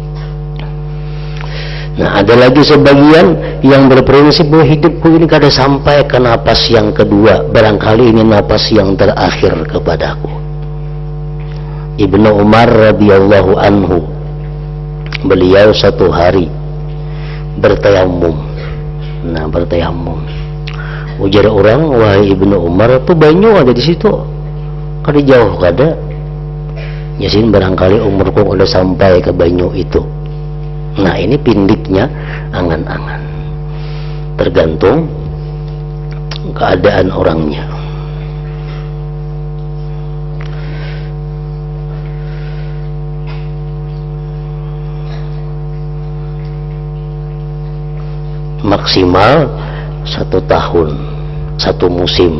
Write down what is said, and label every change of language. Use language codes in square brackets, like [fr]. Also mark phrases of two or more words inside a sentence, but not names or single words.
[id] Nah, ada lagi sebagian yang berprinsip bahwa hidupku ini kada sampai ke napas yang kedua, barangkali ini napas yang terakhir kepadaku. Ibnu Umar [ar] رضي الله عنه, [id] beliau satu hari bertayamum. Nah, bertayamum. Ujar orang, wahai Ibnu Umar, [bjn] tuh banyu ada di situ, kada jauh kada. Nyasin barangkali umurku udah sampai ke banyu itu. Nah, ini pindiknya angan-angan. [id] Tergantung keadaan orangnya. Maksimal 1 tahun, 1 musim.